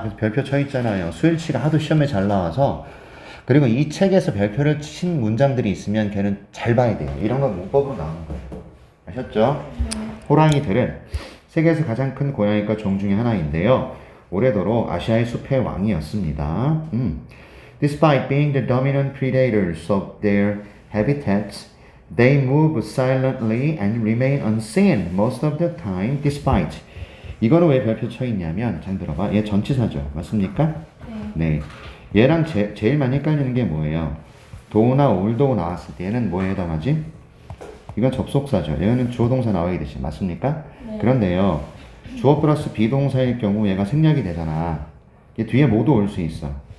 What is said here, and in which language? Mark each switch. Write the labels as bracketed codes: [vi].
[ko] 그래서 별표 쳐 있잖아요. 수일치가 하도 시험에 잘 나와서 그리고 이 책에서 별표를 친 문장들이 있으면 걔는 잘 봐야 돼요. 이런 건 문법으로 나오는 거예요. 아셨죠? 호랑이들은 세계에서 가장 큰 고양이과 종 중에 하나인데요. 오래도록 아시아의 숲의 왕이었습니다. [en] Despite being the dominant predators of their habitats, they move silently and remain unseen most of the time despite. [ko] 이거는 왜 별표 쳐 있냐면 잘 들어봐. 얘 전치사죠. 맞습니까? 네. 얘랑 제일 많이 헷갈리는 게 뭐예요? do나 올도 나왔을 때 얘는 뭐에 해당하지? 이건 접속사죠. 얘는 주어 동사 나와야 되지. 맞습니까? 네. 그런데요. 주어 플러스 비동사일 경우 얘가 생략이 되잖아. 얘 뒤에 모두 올 수 있어.